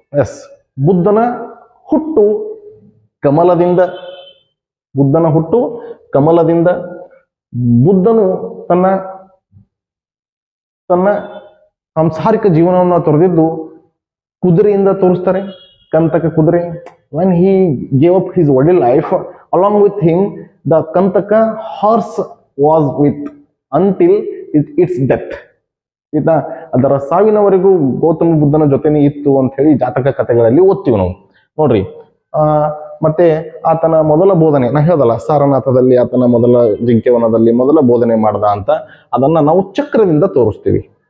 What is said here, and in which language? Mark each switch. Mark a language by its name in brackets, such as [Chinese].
[Kannada] S, ಬುದ್ಧನ ಹುಟ್ಟು ಕಮಲದಿಂದ. ಬುದ್ಧನ ಹುಟ್ಟು ಕಮಲದಿಂದ. ಬುದ್ಧನು ತನ್ನ ಸಾಂಸಾರಿಕ ಜೀವನವನ್ನು ತೊರೆದಿದ್ದು ಕುದುರೆಯಿಂದ ತೋರಿಸ್ತಾರೆ, ಕಂತಕ ಕುದುರೆ. [English] when he gave up his worldly life, along with him the kantaka horse was with until its death. [Kannada] ಆಯ್ತಾ, ಅದರ ಸಾವಿನವರೆಗೂ ಗೌತಮ ಬುದ್ಧನ ಜೊತೆನೇ ಇತ್ತು ಅಂತ ಹೇಳಿ ಜಾತಕ ಕಥೆಗಳಲ್ಲಿ ಓದ್ತೀವಿ ನಾವು. ನೋಡ್ರಿ, ಮತ್ತೆ ಆತನ ಮೊದಲ ಬೋಧನೆ, ನಾ ಹೇಳ್ದಲ್ಲ ಸಾರನಾಥದಲ್ಲಿ ಆತನ ಮೊದಲ ಜಿಂಕೆವನದಲ್ಲಿ ಮೊದಲ ಬೋಧನೆ ಮಾಡ್ದ ಅಂತ, ಅದನ್ನ ನಾವು ಚಕ್ರದಿಂದ ತೋರಿಸ್ತೀವಿ.